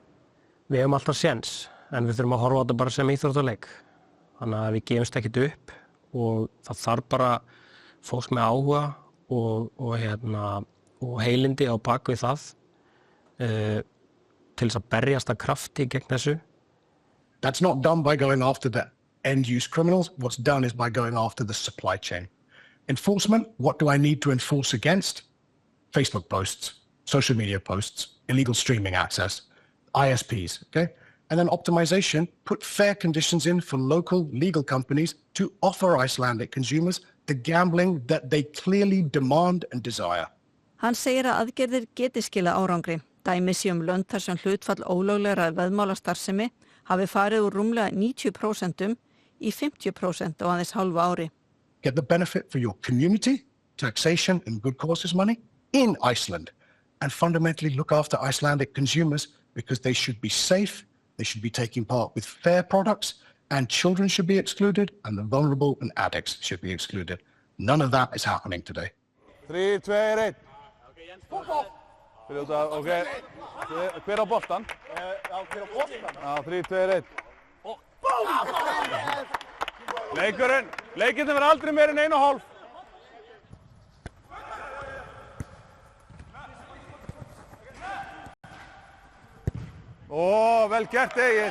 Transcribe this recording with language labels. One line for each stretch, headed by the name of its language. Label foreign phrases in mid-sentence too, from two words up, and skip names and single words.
Icelandic: Við hefum alltaf séns, en við þurfum að horfa á þetta bara sem íþróttaleik. Þannig að við gefumst ekkert upp og það þarf bara fólk með áhuga og heilindi á bak við það til þess að berjast að krafti gegn þessu.
English: That's not done by going after the end-use criminals. What's done is by going after the supply chain. Enforcement, what do I need to enforce against? Facebook posts, social media posts, illegal streaming access, ISPs, okay? And then optimization, put fair conditions in for local legal companies to offer Icelandic consumers the gambling that they clearly demand and desire.
Icelandic: Hann segir að aðgerðir geti skila árangri. Dæmi sé lönd þar sem hlutfall ólöglegra veðmálastarfsemi hafi farið úr rúmlega 90% í 50% á aðeins hálfu ári.
English: Get the benefit for your community, taxation and good causes money in Iceland, and fundamentally look after Icelandic consumers because they should be safe, they should be taking part with fair products, and children should be excluded, and the vulnerable and addicts should be excluded. None of that is happening today.
Icelandic: 3, 2, 1. Okay. Hver á boltan? Já, hver á boltan? Já, 3, 2, 1. Leikinn verður aldrei meira en 1,5. Vel gert, Egill.